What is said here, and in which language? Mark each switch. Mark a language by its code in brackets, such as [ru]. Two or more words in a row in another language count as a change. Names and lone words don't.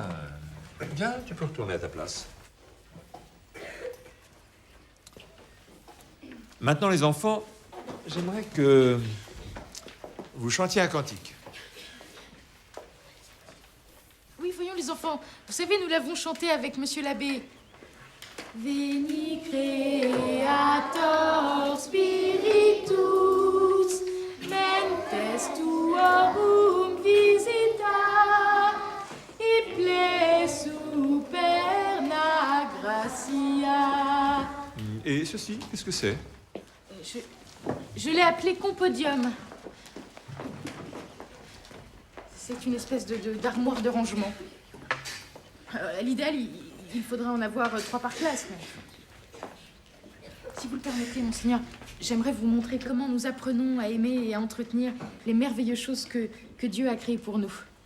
[fr] Bien, tu peux retourner à ta place. Maintenant, les enfants, j'aimerais que vous chantiez un cantique. Oui, voyons les enfants. Vous savez, nous l'avons chanté avec monsieur l'abbé. [la] Veni creator spiritus, mentes tuorum visita, et superna gratia. [fr] Et ceci, qu'est-ce que c'est? Je l'ai appelé compodium. C'est une espèce d'armoire de rangement. À l'idéal, il faudrait en avoir 3 par classe. Mais... Si vous le permettez, monseigneur, j'aimerais vous montrer comment nous apprenons à aimer et à entretenir les merveilleuses choses que Dieu a créées pour nous.